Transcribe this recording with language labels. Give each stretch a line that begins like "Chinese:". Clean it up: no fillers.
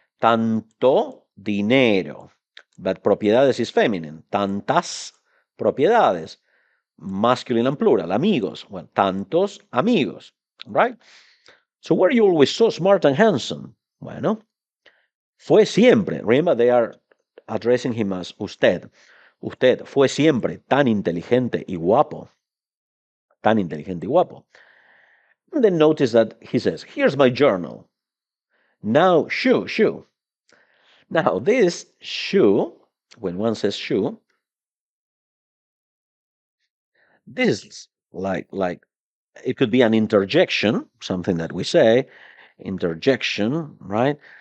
Spanish: Tanto dinero.
English: But propiedades is feminine.
Spanish: Tantas propiedades.
English: Masculine and plural.
Spanish: Amigos.
English: Well,
Spanish: tantos amigos,
English: right? So were you always so smart and handsome?
Spanish: Bueno, fue siempre.
English: Remember, they are addressing him as usted.
Spanish: Usted fue siempre tan inteligente y guapo. Tan inteligente y guapo.
English: And then notice that he says, here's my journal. Now, shoo. Now, this shoe, when one says shoe, this is like it could be an interjection, something that we say, interjection, right?